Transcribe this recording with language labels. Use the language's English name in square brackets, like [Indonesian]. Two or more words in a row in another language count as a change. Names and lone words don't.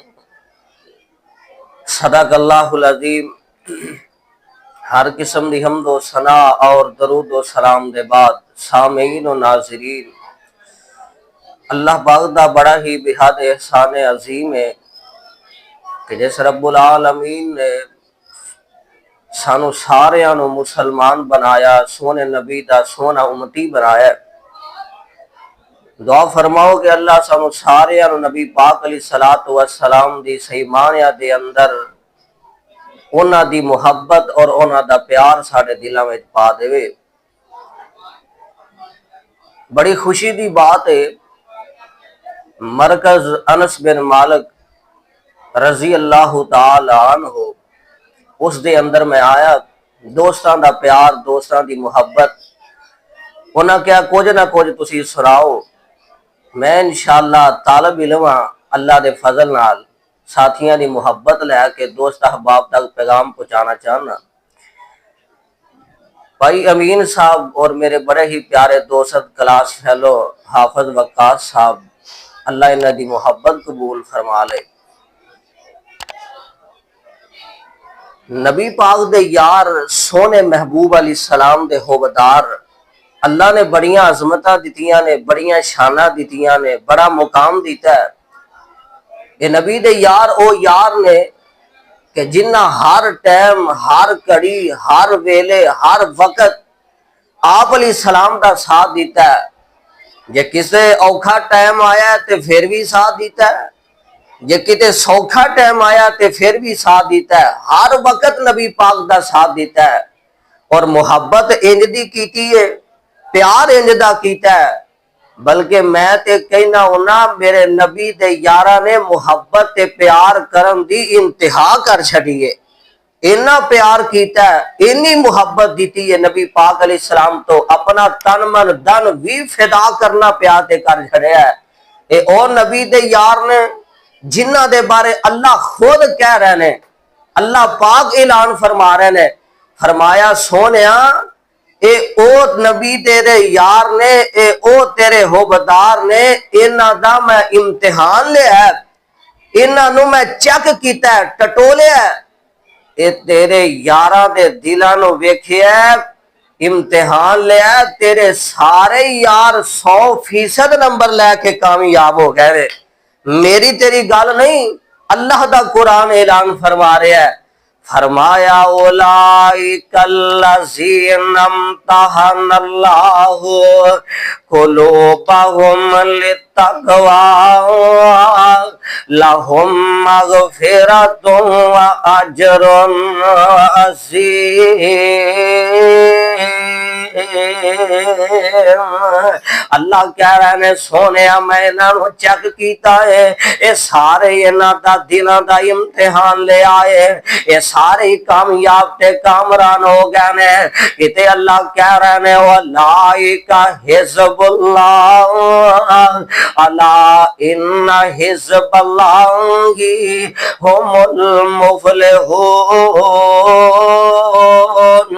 [Arabic] صدق اللہ العظیم۔ [Punjabi] ہر قسم دی حمد و ثنا اور درود و سلام دے بعد سامعین و ناظرین، اللہ پاک دا بڑا ہی بحد احسان عظیم ہے کہ جس [Arabic] رب العالمین [Punjabi] نے سانو ساریاں نو مسلمان بنایا، سونے نبی دا سونا امتی بنایا۔ دعا فرماؤ کہ اللہ سانو ساریاں نو نبی پاک [Arabic] علیہ السلام [Punjabi] دی صحیح معنی دے اندر انہاں دی محبت اور انہاں دا پیار ساڑے دلاں وچ پا دے۔ بڑی خوشی دی بات ہے، مرکز انس بن مالک [Arabic] رضی اللہ تعالی عنہ [Punjabi] اس دے اندر میں آیا، دوستاں دا پیار، دوستاں دی محبت، انہاں کیا کچھ نہ کچھ تسی سناؤ۔ میں انشاءاللہ طالب علم ہاں، اللہ دے فضل نال ساتھیاں دی محبت لے کے دوست احباب تک پیغام پہنچانا چاہنا۔ بھائی امین صاحب اور میرے بڑے ہی پیارے دوست کلاس فیلو حافظ وقاص صاحب، اللہ انہاں دی محبت قبول فرما لے۔ نبی پاک دے یار سونے محبوب [Arabic] علیہ السلام [Punjabi] دے ہوبدار، اللہ نے بڑیاں عظمتاں دتیاں نے، بڑیاں شاناں دتیاں نے، بڑا مقام دیتا ہے۔ یہ نبی دے یار او یار نے کہ جنہ ہر ٹائم، ہر کڑی، ہر ویلے، ہر وقت آپ [Arabic] علیہ السلام [Punjabi] دا ساتھ دیتا ہے۔ جے کسے اوکھا ٹائم آیا ہے تے پھر بھی ساتھ دیتا ہے، جے کتے سوکھا ٹائم آیا تے پھر بھی ساتھ دیتا ہے، ہر وقت نبی پاک دا ساتھ دیتا ہے۔ اور محبت انج دی کیتی ہے، پیار انج دا کیتا ہے، بلکہ میں تے کہنا ہونا میرے نبی دے یاراں نے محبت تے پیار کرن دی انتہا کر چھڑیے۔ اتنا پیار کیتا ہے، اتنی محبت دیتی ہے نبی پاک [Arabic] علیہ السلام [Punjabi] تو اپنا تن من دن بھی فدا کرنا پیا تے کر چھڑیا ہے۔ اے اور نبی دے یار نے جنہ دے بارے اللہ خود کہہ رہے نے، اللہ پاک اعلان فرما رہے نے، فرمایا سونیا اے او نبی تیرے یار نے، اے او تیرے ہوبدار نے، انہاں دا میں امتحان لیا ہے، انہاں نو میں چیک کیتا ہے، ٹٹولیا ہے۔ اے تیرے یاراں دے دلاں نو ویکھیا ہے، امتحان لیا ہے، تیرے سارے یار 100% نمبر لے کے کامیاب ہو گئے۔ میری تیری گل نہیں، اللہ دا قرآن اعلان فرما رہا ہے، فرمایا [Arabic] اولئک الذین امتحن اللہ قلوبہم للتقوی لہم مغفرۃ واجر عظیم۔ [Punjabi] اللہ کہہ رہے ہیں سونیا میں انہاں نو چیک کیتا ہے، اے سارے انہاں دا دلاں دا امتحان لے آئے، اے سارے کامیاب تے کامران ہو گئے نے۔ کتے اللہ کہہ رہے ہیں [Arabic] اولئک حزب اللہ الا ان حزب اللہ هم المفلحون۔